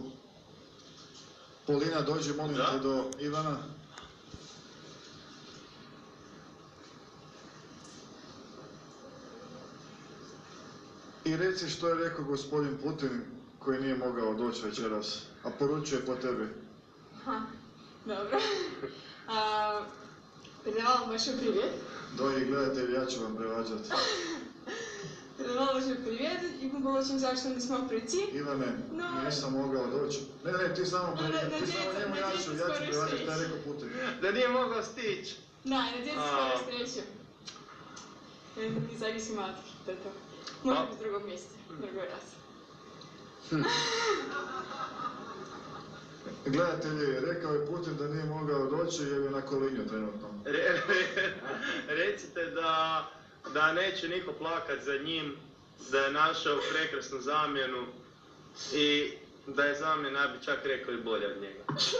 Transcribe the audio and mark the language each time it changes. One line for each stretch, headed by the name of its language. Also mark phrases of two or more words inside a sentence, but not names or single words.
Croatian: Polina, dođi molim te do Ivana. I reci što je rekao gospodin Putin koji nije mogao doći večeras, a poručuje po tebi. Dobro.
Russian: Передавала большой привет.
Croatian: Dragi gledatelji, ja ću vam prevađati.
Russian: Передавала большой привет, и мы были очень жаль, что не смог прийти.
Croatian: Ivane, nisam mogao doći. Ne, ti samo njemu ja ću prevađati, taj je rekao Putin. Da nije mogao stići.
Russian: Да, и надеюсь, скоро встречу. Независимо от этого. Может быть, в другом месте, в другой раз.
Croatian: Gledatelji, rekao je Putin da nije mogao doći jer je na kolinju trenutno. Recite da neće niko plakat za njim, da je našao prekrasnu zamjenu i da je zamjena, ja bi čak rekao, i bolja od njega.